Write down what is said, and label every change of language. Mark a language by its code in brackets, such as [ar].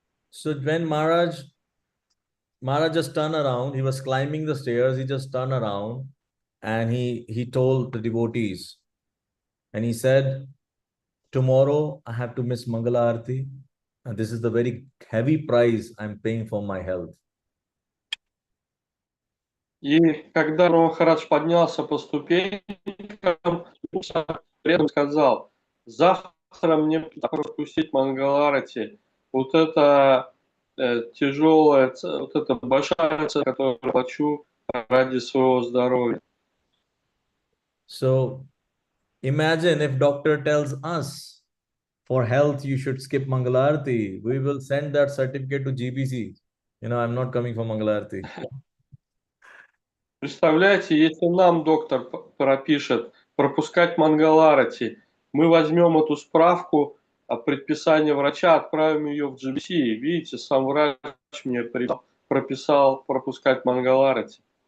[en] So when Maharaj just turned around, he was climbing the stairs, he just turned around and he told the devotees, and he said, tomorrow I have to miss Mangala Arati, and this is the very heavy price I'm paying for my health. [ru] И когда Гуру Махарадж поднялся по ступенькам, рядом сказал, завтра мне пропустить Мангаларати. Вот это тяжелая, вот это большая цена, которую я плачу ради своего здоровья. [en] So imagine if doctor tells us for health you should skip Mangalarti, we will send that certificate to GBC. I'm not coming for Mangalarti. [ru] Представляете, если нам доктор пропишет пропускать Мангаларати, мы возьмем эту справку о предписании врача, отправим ее в GBC. Видите, сам врач мне прописал пропускать Мангаларати.